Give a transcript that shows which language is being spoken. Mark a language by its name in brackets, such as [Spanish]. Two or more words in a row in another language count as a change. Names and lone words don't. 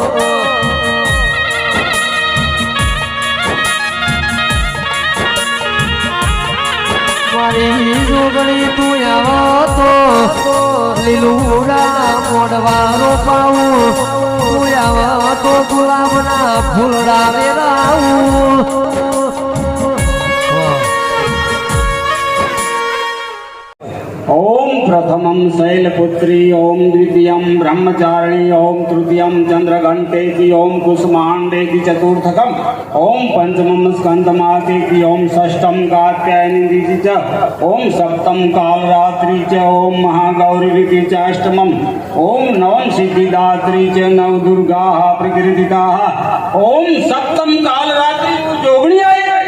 [Gujarati] મારી જોગણી તું આવો તો લીલુડા મોડવા રોપાવું તું આવો તો ગુલાબના ફૂલડા વેરાવું [Sanskrit] ओम प्रथमं शैलपुत्री ओम द्वितीयं ब्रह्मचारिणी ओम तृतीयं चंद्रघंटेति ओम कुसुमांडेति चतुर्थकम ओम पंचमं स्कंदमातेति ओम षष्ठं कात्यायनीति च ओम सप्तम कालरात्रि च ओम महागौरीति च अष्टमं ओम नवम सिद्धिदात्री च नव दुर्गाः प्रकृतिताः ओम सप्तम कालरात्रि जोगणी